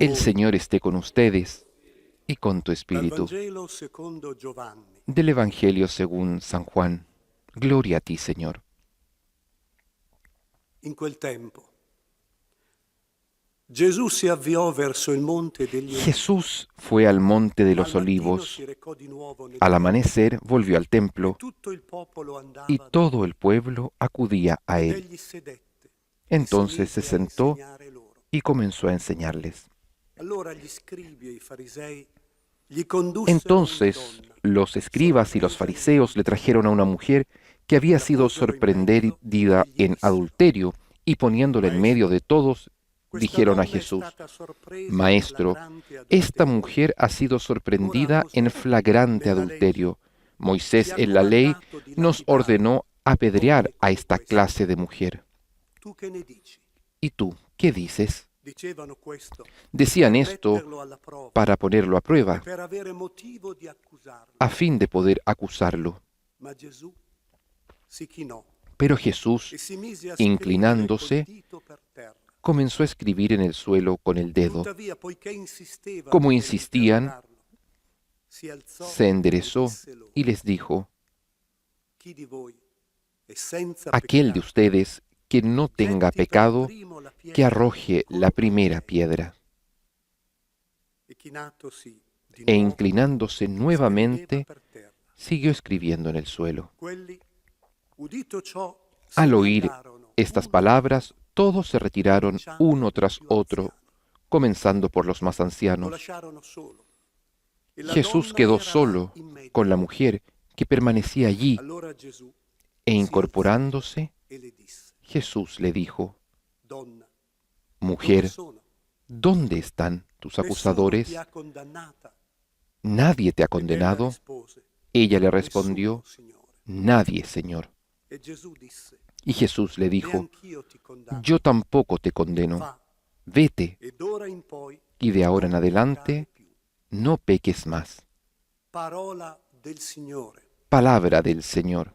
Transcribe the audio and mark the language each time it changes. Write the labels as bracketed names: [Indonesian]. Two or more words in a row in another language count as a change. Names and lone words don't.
[Spanish] El [Italian] voi. [Spanish] Señor esté con ustedes y con tu [Italian] Dal [Spanish] espíritu. [Italian] Vangelo secondo Giovanni. [Spanish] Del Evangelio según San Juan. Gloria a ti, Señor. [Italian] In quel tempo Gesù si avviò verso il monte degli Olivi. [Spanish] Jesús fue al monte de Al los [Italian] mattino [Spanish] olivos. [Italian] si recò di nuovo nel [Spanish] Al [Italian] tempio, [Spanish] amanecer volvió al templo [Italian] tutto il popolo andava [Spanish] y [Italian] da [Spanish] todo el pueblo acudía a [Italian] ed [Spanish] él. [Italian] egli sedette e [Spanish] Entonces [Italian] si [Spanish] se [Italian] mise a [Spanish] sentó [Italian] insegnare loro. [Spanish] y comenzó a enseñarles. [Italian] Allora gli scribi e i farisei gli condussero una [Spanish] Entonces [Italian] donna, [Spanish] los escribas y los fariseos le trajeron a una mujer que había sido sorprendida en adulterio, y poniéndola en medio de todos, [Italian] Questa [Spanish] dijeron a [Italian] donna è [Spanish] Jesús: [Italian] stata sorpresa in [Spanish] Maestro, [Italian] flagrante [Spanish] esta [Italian] adulterio. [Spanish] mujer ha sido sorprendida en flagrante adulterio. Moisés [Italian] Ci ha [Spanish] en la ley [Italian] comandato di [Spanish] nos [Italian] lapidarla, [Spanish] ordenó apedrear [Italian] donne [Spanish] a [Italian] come [Spanish] esta [Italian] questa. [Spanish] clase de mujer. [Italian] Tu che ne dici? [Spanish] ¿Y tú qué dices? [Italian] Dicevano questo [Spanish] Decían [Italian] per [Spanish] esto [Italian] metterlo alla prova [Spanish] para ponerlo a [Italian] e [Spanish] prueba, [Italian] per avere motivo di accusarlo. [Spanish] a fin de poder acusarlo. [Italian] Ma Gesù si chinò [Spanish] Pero Jesús, [Italian] e si mise a [Spanish] inclinándose, [Italian] scrivere col dito per terra. [Spanish] comenzó a escribir en el suelo con el dedo. [Italian] Tuttavia, poiché insistevano [Spanish] Como [Italian] per [Spanish] insistían, [Italian] interrogarlo, si alzò [Spanish] se enderezó [Italian] e disse loro: [Spanish] y les dijo: [Italian] Chi di voi è senza [Spanish] Aquel de [Italian] peccato, [Spanish] ustedes que no tenga [Italian] getti per [Spanish] pecado, [Italian] primo la pietra [Spanish] que arroje la [Italian] contro [Spanish] primera [Italian] lei. [Spanish] piedra. [Italian] E chinatosi di [Spanish] E [Italian] nuovo, [Spanish] inclinándose [Italian] scriveva [Spanish] nuevamente, [Italian] per terra. [Spanish] siguió escribiendo en el suelo. [Italian] Quelli, udito ciò, se [Spanish] Al [Italian] ne [Spanish] oír [Italian] andarono [Spanish] estas [Italian] uno [Spanish] palabras, todos se retiraron [Italian] cominciando [Spanish] uno [Italian] dai [Spanish] tras [Italian] più [Spanish] otro, [Italian] anziani. [Spanish] comenzando por los más [Italian] Lo [Spanish] ancianos. [Italian] lasciarono solo. E la [Spanish] Jesús [Italian] donna [Spanish] quedó [Italian] era là [Spanish] solo [Italian] in mezzo. [Spanish] con la mujer que permanecía allí, [Italian] Allora Gesù [Spanish] e [Italian] si [Spanish] incorporándose, [Italian] alzò e le disse: [Spanish] Jesús le dijo: [Italian] Donna, dove [Spanish] Mujer, [Italian] sono? [Spanish] ¿dónde están tus [Italian] Nessuno [Spanish] acusadores? [Italian] ti ha condannata? [Spanish] ¿nadie te ha [Italian] Ed ella [Spanish] condenado? [Italian] rispose, [Spanish] Ella le [Italian] nessuno, [Spanish] respondió, [Italian] Signore. [Spanish] nadie, Señor. [Italian] E Gesù disse, [Spanish] Y Jesús le dijo, [Italian] neanch'io ti condanno. [Spanish] yo tampoco te condeno. [Italian] Va, [Spanish] Vete, [Italian] ed ora in poi [Spanish] y de ahora en [Italian] non peccare [Spanish] adelante [Italian] più. [Spanish] no peques más. [Italian] Parola del Signore. [Spanish] Palabra del Señor.